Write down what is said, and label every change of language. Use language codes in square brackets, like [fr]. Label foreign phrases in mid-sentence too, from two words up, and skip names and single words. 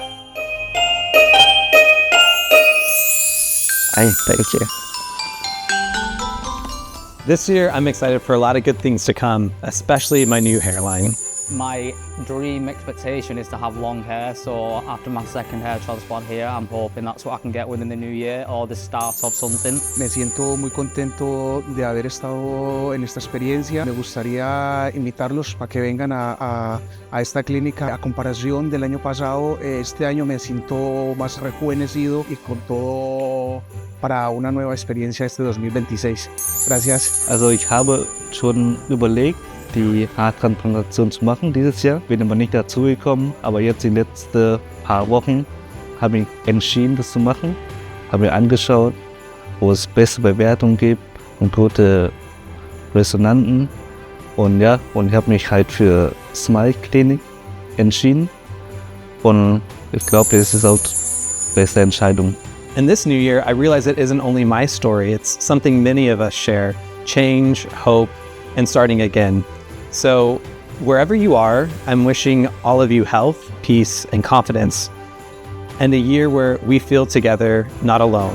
[en] Thank you. This year, I'm excited for a lot of good things to come, especially my new hairline. My dream expectation is to have long hair, so after my second hair transplant here, I'm hoping that's what I can get within the new year or the start of something. [es] Me siento muy contento de haber estado en esta experiencia. Me gustaría invitarlos para que vengan a esta clínica. A comparación del año pasado, este año me siento más rejuvenecido y con todo para una nueva experiencia este 2026. Gracias. [de] Also ich habe schon überlegt, die Haartransplantation zu machen dieses Jahr. Bin aber nicht dazu gekommen, aber jetzt die letzten paar Wochen habe ich entschieden, das zu machen. Habe mir angeschaut, wo es beste Bewertungen gibt und gute Resonanten. Und ja, und ich habe mich halt für Smile Klinik entschieden. Und ich glaube, das ist auch die beste Entscheidung. [en] And this new year, I realize it isn't only my story, it's something many of us share. Change, hope, and starting again. So wherever you are, I'm wishing all of you health, peace, and confidence, and a year where we feel together, not alone.